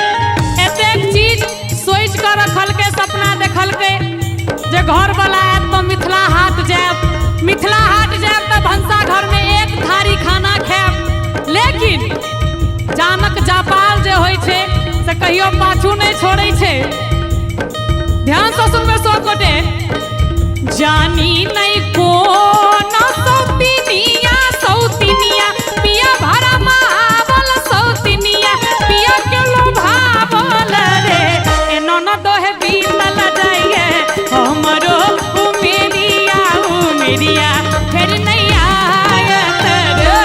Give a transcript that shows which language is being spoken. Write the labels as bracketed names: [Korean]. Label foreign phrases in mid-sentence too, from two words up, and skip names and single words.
[Maithili] एतेक चीज सोच कर रखल के सपना देखल के जे घर वाला आयत तो मिथिला हाट जायब मिथिला हाट जायब तो भंसा घर में एक थारी खाना खायब। लेकिन जानक जापाल जे होइ छै से कहियो पाछू नहीं छोड़ै छै। ध्यान से सुनबे सब गोटे जानी नहीं कोन सौतिनिया सौतिनिया पिया भरा मावल सौतिनिया पिया के लोभावल रे। ए ननदो है बीतल जाइए हमरो उमेरिया उमेरिया फिर नहीं आयत रे।